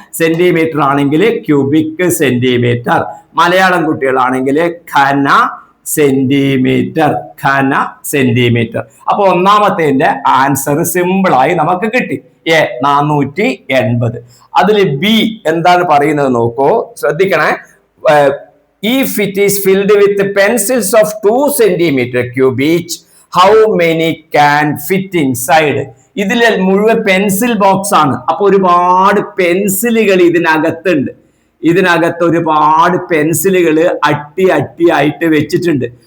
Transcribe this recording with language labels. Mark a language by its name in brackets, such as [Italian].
[Malayalam] Centimetre ആണെങ്കിൽ cubic centimetre, Malayalam കുട്ടികളാണെങ്കിൽ ഘന centimetre, ഘന centimetre. അപ്പൊ ഒന്നാമത്തെ ആൻസർ സിമ്പിൾ ആയി നമുക്ക് കിട്ടി. 480. അതിൽ ബി എന്താണ് പറയുന്നത് നോക്കൂ, ശ്രദ്ധിക്കണേ. [English] If it is filled with pencils of 2 centimeter cube each, how many can fit inside? [Malayalam] ഇതിൽ മുഴുവൻ പെൻസിൽ ബോക്സ് ആണ്. അപ്പൊ ഒരുപാട് പെൻസിലുകൾ ഇതിനകത്തുണ്ട്. ഇതിനകത്ത് ഒരുപാട് പെൻസിലുകൾ അട്ടിയായിട്ട് വെച്ചിട്ടുണ്ട്.